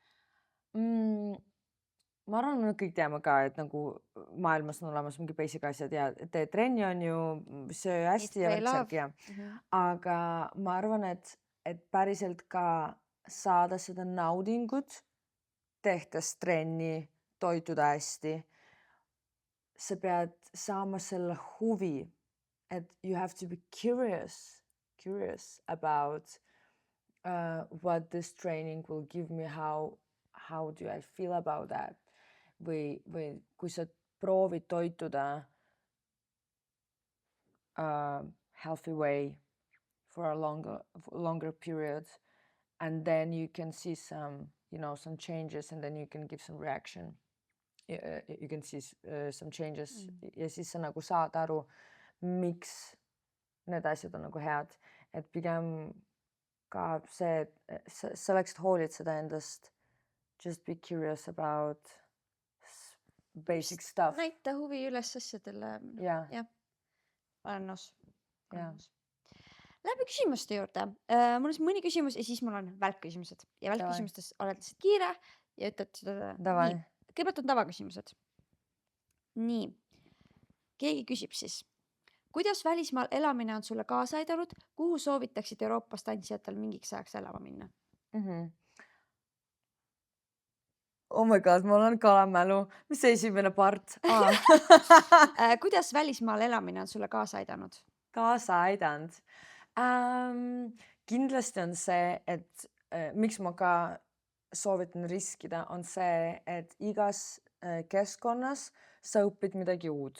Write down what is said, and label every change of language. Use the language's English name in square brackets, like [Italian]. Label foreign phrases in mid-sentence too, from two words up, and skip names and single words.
[Estonian] Ma arvan, me kõik teame ka, et nagu maailmas on olemas mingi basic asjad ja tee trenni on ju, söö hästi ja värksärk ja. Aga ma arvan, et päriselt ka saada seda naudingut, tehtes trenni, toituda hästi. Sa pead saama selle huvi, et [English] you have to be curious about what this training will give me, how do I feel about that. [Estonian] või kui sa proovid toituda [English] healthy way for a longer period, and then you can see some, some changes, and then you can give some reaction. You can see some changes [Estonian] ja siis sa nagu saad aru, miks need asjad on nagu head, et pigem ka see, et sa läksid hoolitseda endast. [English] Just be curious about basic stuff. [Estonian] Näita huvi üles asjadele. Jah. Olen nõus. Jah. Lähme küsimuste juurde. Mul on siin mõni küsimus ja siis mul on välkküsimused. Ja Davai. välkküsimustes oled lihtsalt kiire ja ütled seda. Davai. Nii, kõigepealt on tavaküsimused. Nii, keegi küsib siis. Kuidas välismaal elamine on sulle kaasa aidanud? Kuhu soovitaksid Euroopas tantsijatel mingiks ajaks elama minna? [English] Oh my god, [Estonian] mul on kalamälu. Mis see esimene part? Kuidas välismaal elamine on sulle kaasa aidanud? Kaasa aidanud. Kindlasti on see, et miks ma ka soovitan riskida, on see, et igas keskkonnas sa õpid midagi uut.